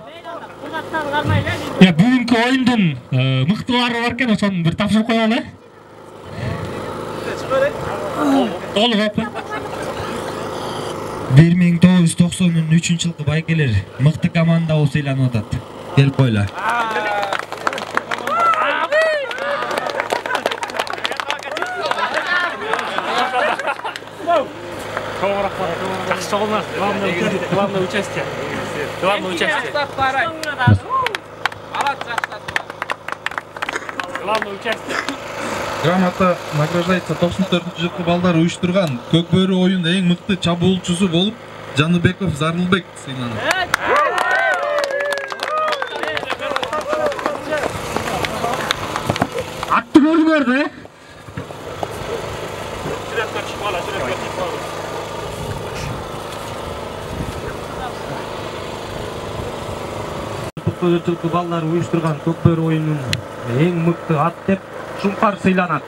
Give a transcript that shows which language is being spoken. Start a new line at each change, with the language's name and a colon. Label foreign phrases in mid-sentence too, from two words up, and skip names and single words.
Kyrgyz: Ya бүгүнкү оюндун мыктылары бар экен, ошону бир тапшырып коелу. Толук. 1993-жылкы байгелер мыкты команда болуп ыйланып атат. Келип койла.
Kazakh: Жақсы жолына.
Russian: Главное участие. Главное участие. Главное участие. Грамота награждается
Kyrgyz: 94-жылкы балдар уюштурган Көкбөрү оюн эң мыкты чабуулчусу болуп Жаныбеков Зарылбек сыйланат. Атты көрдүңөрдү? Жылкы балдар уюштурган Көкбөрү оюнун эң мыкты ат деп Шуңкар сыйланат.